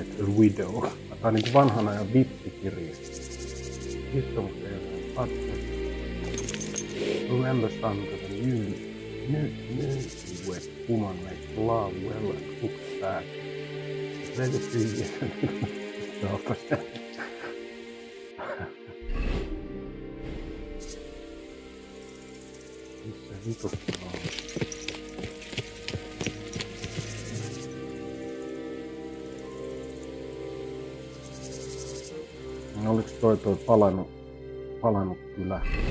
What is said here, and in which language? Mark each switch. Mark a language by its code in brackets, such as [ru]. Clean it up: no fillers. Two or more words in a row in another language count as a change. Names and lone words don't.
[en] A widow. [fi] Tää on niinku vanhan ajan vippikirja. Histomusta jotain. [en] Remember, son, that a newlywed woman makes love well and cooks bad. Very serious. [fi] Missä vitussa on? Oliks toi palannut kylä?